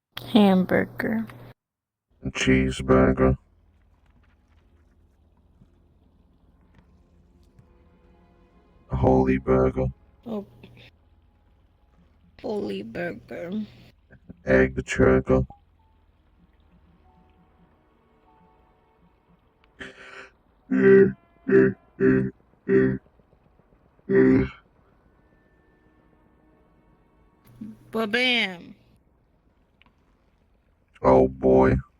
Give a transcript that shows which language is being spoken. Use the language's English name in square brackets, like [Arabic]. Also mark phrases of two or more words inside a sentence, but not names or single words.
[English] Hamburger. Cheeseburger. Holy burger. Oh. Holy burger. Egg churger. Ba-bam. Oh boy.